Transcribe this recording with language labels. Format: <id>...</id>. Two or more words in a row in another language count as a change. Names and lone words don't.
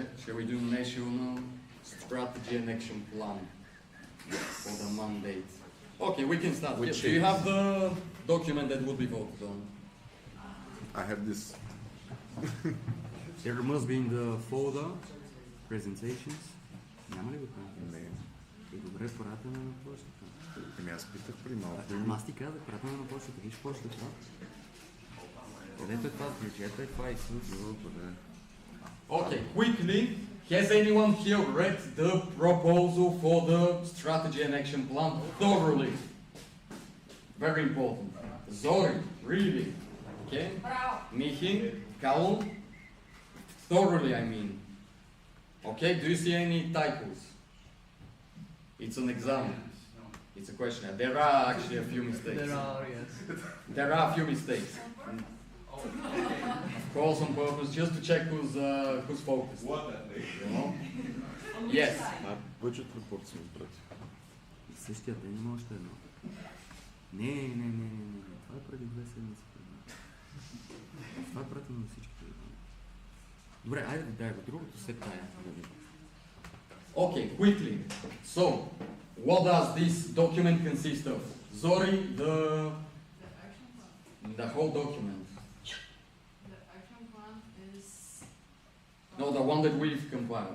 <en>Shall we do national strategy and action plan for the mandate? Okay, we can start. Yes. Do you have the document that would be voted on? I have this. There must be in the folder presentations.</en> <bg>Няма ли го там? Не. Добре, пратена на почтата. Ами аз питах при малко. Аз ти казах, пратена на почтата. Виж почтата. Където е това? Бюджета е това и Добре.</bg> <en>Okay, quickly, has anyone here read the proposal for the strategy and action plan thoroughly? Very important. Zori, really? Okay? Michi, Callum? Thoroughly, I mean. Okay, do you see any typos? It's an exam. It's a question. There are actually a few mistakes. There are, yes. There are a few mistakes. Of course, on purpose, just to check who's focused. What that thing? You know? Yes. Budget report</en> <bg>сме прати. Същия ден има още едно. Не. Това е преди 2 седмици. Това е пратено на всички. Добре, айде да дай го другото, след тая.</bg> <en>Okay, quickly. So, what does this document consist of? Zori, the whole document. The action plan is... No, the one that we've compiled.</en>